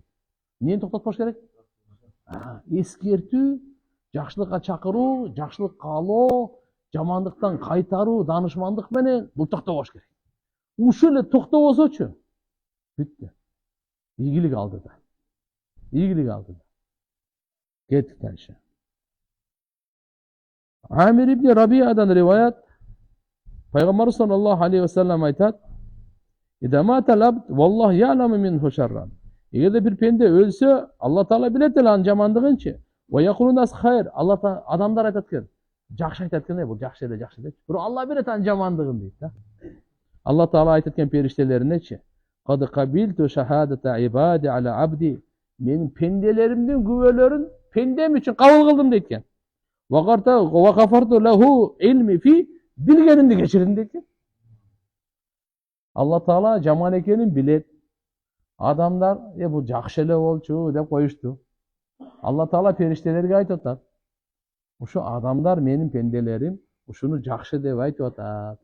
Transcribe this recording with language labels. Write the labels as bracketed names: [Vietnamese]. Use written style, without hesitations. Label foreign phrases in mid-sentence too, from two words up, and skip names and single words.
[Kyrgyz] Эмнени токтотпош керек? Эскертүү, жакшылыкка чакыруу, жакшылык каалоо, жамандыктан кайтаруу, данышмандык менен бул токтобош керек. Ушул эле токтобосочу бүттү. Ийгилик алдыда. Кеттик дальше. Амир ибн Рабиядан риваят. Пайгамбар [Arabic] صلى الله عليه وسلم [Kyrgyz] айтат: [Arabic] "إذا مات العبد والله يعلم منه شرا." [Kyrgyz] Эгерде бир пенде өлсө, Алла таала билет эле анын жамандыгынчы. [Arabic] ويقول الناس خير. [Kyrgyz] Алла таала адамдар айтат экен. Жакшы айтат экен, бул жакшы эле деп. Бирок Алла билет анын жамандыгын дейт да. Алла таала айтат экен периштелеринечи: [Arabic] "قد قبلت شهادة عبادي على عبدي." [Kyrgyz] Менин пенделеримдин күбөлөрүн пендем үчүн кабыл кылдым дейт экен. [Arabic] وغفرت له علمي فيه, [Kyrgyz] билгенимди кечирдим дейт экен. Алла таала жаман экенин билет. Адамдар бул жакшы эле болчу деп коюшту. Алла таала периштелерге айтып атат: "Ошо адамдар менин пенделерим ушуну жакшы деп айтып атат.